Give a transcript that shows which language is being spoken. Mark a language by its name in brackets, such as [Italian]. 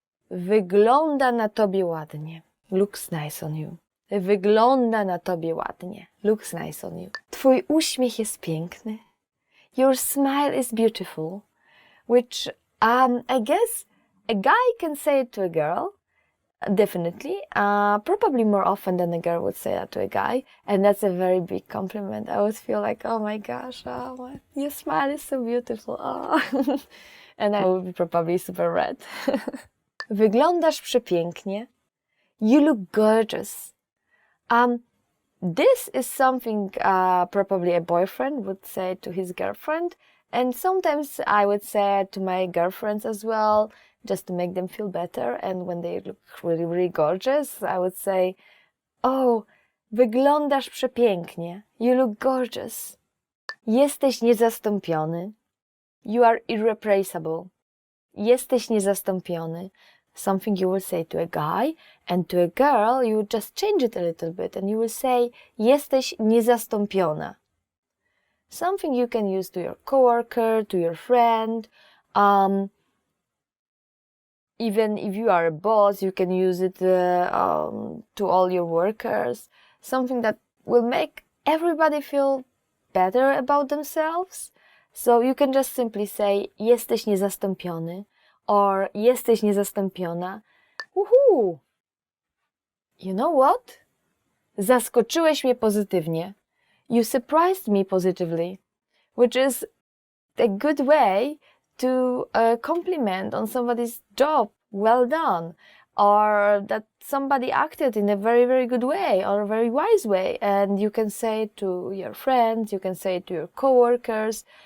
[Polish] Wygląda na tobie ładnie. [English] Looks nice on you. [Polish] Wygląda na tobie ładnie. [English] Looks nice on you. [Polish] Twój uśmiech jest piękny. [English] Your smile is beautiful. Which I guess a guy can say it to a girl. Definitely. Probably more often than a girl would say that to a guy. And that's a very big compliment. I would feel like, oh my gosh, your smile is so beautiful. Oh. And I would be probably super red. [Polish] Wyglądasz przepięknie. [English] You look gorgeous. This is something probably a boyfriend would say to his girlfriend, and sometimes I would say it to my girlfriends as well, just to make them feel better. And when they look really, really gorgeous, I would say, oh, [Polish] wyglądasz przepięknie. [English] You look gorgeous. [Polish] Jesteś niezastąpiony. [English] You are irreplaceable. [Polish] Jesteś niezastąpiony. [English] Something you will say to a guy, and to a girl you would just change it a little bit and you will say [Polish] jesteś niezastąpiona. [English] Something you can use to your coworker, to your friend. Even if you are a boss, you can use it to all your workers. Something that will make everybody feel better about themselves. So you can just simply say [Polish] jesteś niezastąpiony, [English] or [Polish] jesteś niezastąpiona. [English] Woohoo! You know what? [Polish] Zaskoczyłeś mnie pozytywnie. [English] You surprised me positively, which is a good way to compliment on somebody's job. Well done. Or that somebody acted in a very, very good way or a very wise way. And you can say it to your friends, you can say it to your coworkers.